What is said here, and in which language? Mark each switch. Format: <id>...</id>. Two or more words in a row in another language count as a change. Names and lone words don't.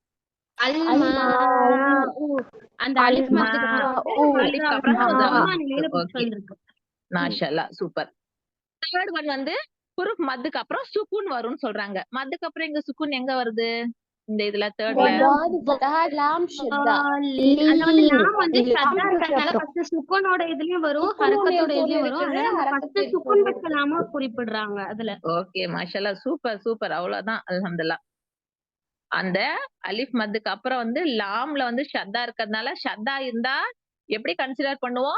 <ta>அல்மாஉ. அந்த அலிஃப் மத்துக்கு அப்புறம் வந்து அலிஃப்க்கு ஹம்ஸா அப்புறம் வந்து ஹம்ஸா லம்மா வந்திருக்கு. நிலையில புடிச்சு ஓகே. வந்திருக்கு.</ta> <ar>ما شاء الله. சூப்பர்.</ar> <en>third one</en> <ta>வந்து ஹுரூஃப் மத்துக்கு அப்புறம் சுக்கூன் வரும்னு சொல்றாங்க. மத்துக்கு அப்புறம் இங்க சுக்கூன் எங்க வருது? இந்த இதுல தேர்ட்ல</ta> <ar>ضاد فتحة لام شدة</ar> <ta>அதாவது لين லாம் வந்து ஷத்தா லாமுக்கு இருக்கறதுனால அப்புறம் ஃபர்ஸ்ட் சுக்குனோட இதுலயும் வரும் சுக்குனுடைய ஹரக்கத்தோட பொருள் இதுலயும் வரும். இருக்குது அதனால நம்ம ஹரக்கத்து ஃபர்ஸ்ட் சுக்குன் பொருள் வச்ச இருக்குது. லாம குறிப்பிடுறாங்க அதுல. ஓகே மாஷாஅல்லாஹ் சூப்பர் சூப்பர் அவ்வளவுதான் அல்ஹம்துலில்லாஹ். அந்த அலிஃப் மத்துக்கு அப்புறம் வந்து லாம்ல வந்து ஷத்தா இருக்கறதுனால ஷத்தா இருந்தா எப்படி கன்சிடர் பண்ணுவோம்?</ta>